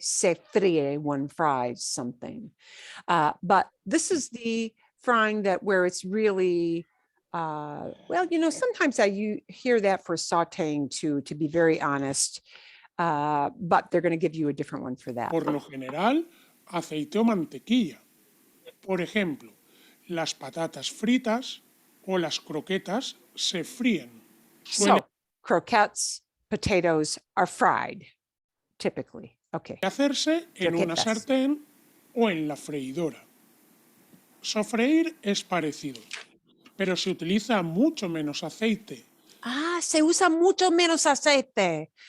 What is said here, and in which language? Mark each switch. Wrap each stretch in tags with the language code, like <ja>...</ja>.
<es>Se fríe,</es> <en>one fries something. But this is the frying that where it's really, well, you know, sometimes you hear that for sauteing too, to be very honest. But they're going to give you a different one for that.</en> <es>Por lo general, aceite o mantequilla. Por ejemplo, las patatas fritas o las croquetas se fríen.</es> <en>So croquettes, potatoes are fried, typically. Okay.</en> <es>Hacerse en una Croquetas. sartén o en la freidora. Sofreír es parecido, pero se utiliza mucho menos aceite. Se usa mucho menos aceite.</es>